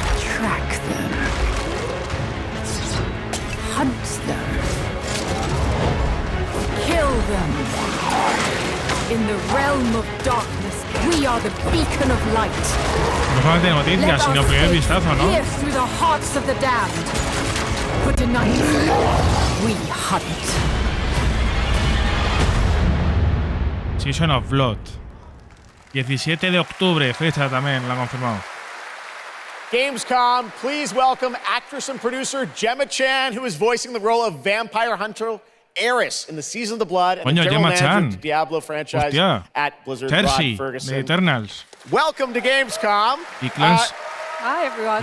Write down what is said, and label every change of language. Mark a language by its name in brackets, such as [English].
[English] Track them. Hunt them. Kill them. In the realm of darkness, we are the beacon of light. [Spanish] No solamente noticias, sino primer vistazo, ¿no? [English] Pierce through the hearts of the damned. For tonight, we hunt. Season of Blood. [Spanish] 17 de octubre, fecha también, la han confirmado. [English] Gamescom, please welcome actress and producer Gemma Chan, who is voicing the role of vampire hunter Eris in the Season of the Blood and the general manager of the Diablo franchise at Blizzard, Rod Ferguson. [Spanish] De Eternals. [English] Welcome to Gamescom. Hi, everyone.